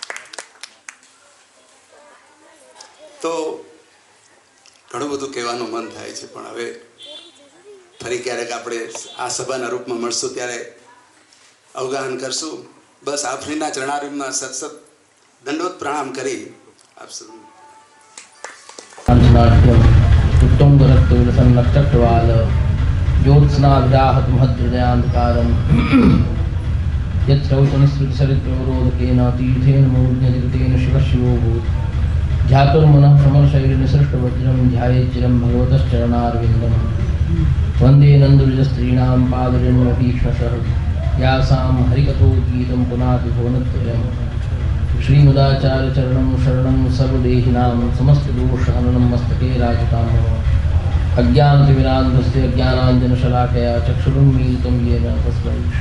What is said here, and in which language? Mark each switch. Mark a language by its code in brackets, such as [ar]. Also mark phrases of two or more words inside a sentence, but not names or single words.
[gu] તો ઘણું બધું કહેવાનું મન થાય છે, પણ હવે ફરી ક્યારેક આપણે આ સભાના રૂપમાં મળશું ત્યારે અવગાહન કરશું. બસ આપણીના ચરણારવિંદમાં સતસત દંડોત પ્રણામ કરી આપ સૌ [sa] उत्तुंगरक्तविलसन्नक्षत्रवाल ज्योत्स्नाभिराहत महद्हृदयान्धकारं यच्छ्रौचनिःसृतिसरित्रवरोधकेन तीर्थेन मूर्ध्यधिकृतेन शिवशिवोऽभूत् ध्यातुर्मनः प्रमलशैलनिसृष्टवज्रं ध्यायेच्चिरं भगवतश्चरणारविन्दं वन्दे नन्दविजस्त्रीणां पादरेणुमतीक्ष्णशः यासां हरिकथोद्गीतं पुनाति भुवनद्वयम् श्रीमदाचार्यचरणं शरणं सर्वदेहिनां समस्तदोषहननं मस्तके राजतां अज्ञानतिमिरान्धस्य ज्ञानाञ्जनशलाकया चक्षुरुन्मीलितं येन तस्मै